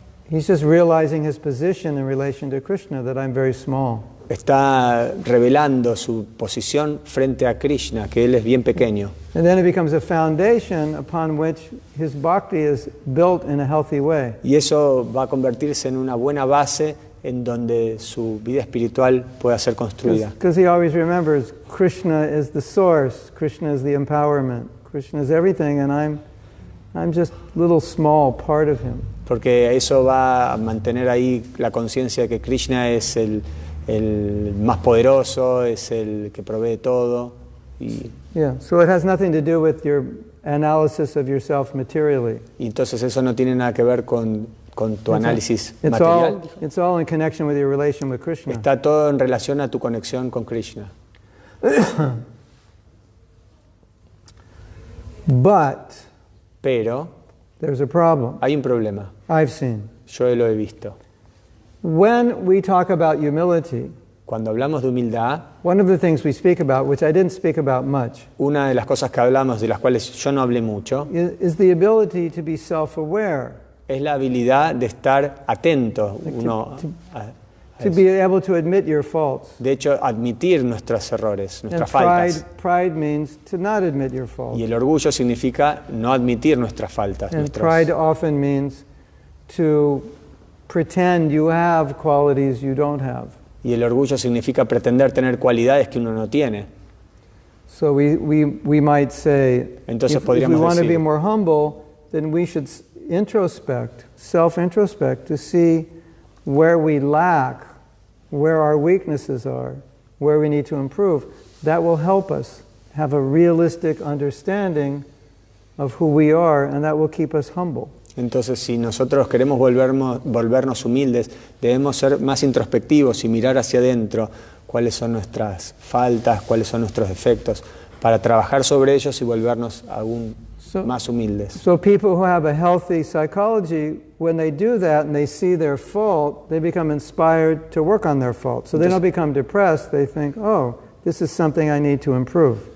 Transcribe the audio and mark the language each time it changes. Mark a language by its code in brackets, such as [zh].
[en] He's just realizing his position in relation to Krishna, that I'm very small. [es] Está revelando su posición frente a Krishna, que él es bien pequeño. [en] And then it becomes a foundation upon which his bhakti is built in a healthy way. [es] Y eso va a convertirse en una buena base en donde su vida espiritual pueda ser construida. [en] Because he always remembers Krishna is the source, Krishna is the empowerment, Krishna is everything, and I'm just a little small part of him. [es] Porque eso va a mantener ahí la conciencia de que Krishna es el más poderoso, es el que provee todo. Y [en] Yeah, so it has nothing to do with your analysis of yourself materially. [es] Y entonces eso no tiene nada que ver con tu análisis material. [en] It's all in connection with your relation with Krishna. [es] Está todo en relación a tu conexión con Krishna. [en] But [es] Pero [en] there's a problem. [es] hay un problema. [en] I've seen. [es] Yo lo he visto. [en] When we talk about humility, [es] Cuando hablamos de humildad, [en] one of the things we speak about, which I didn't speak about much, [es] una de las cosas que hablamos, de las cuales yo no hablé mucho, [en] is the ability to be self-aware, [es] es la habilidad de estar atento. [en] to be able to admit your faults. [es] De hecho, admitir nuestros errores, [en] And [es] nuestras faltas. [en] pride means to not admit your faults. [es] Y el orgullo significa no admitir nuestras faltas. [en] And pride often means to pretend you have qualities you don't have. [es] Y el orgullo significa pretender tener cualidades que uno no tiene. [en] So we might say, [es] Entonces [en] if we [es] podríamos [en] want to be [es] decir, [en] more humble, then we should self-introspect to see where we lack, where our weaknesses are, where we need to improve. That will help us have a realistic understanding of who we are, and that will keep us humble. [es] entonces si nosotros queremos volvernos humildes, debemos ser más introspectivos y mirar hacia adentro cuáles son nuestras faltas, cuáles son nuestros defectos, para trabajar sobre ellos y volvernos aún más humildes. [en] So people who have a healthy psychology, when they do that and they see their fault, they become inspired to work on their fault. So they don't become depressed, they think, oh, this is something I need to improve.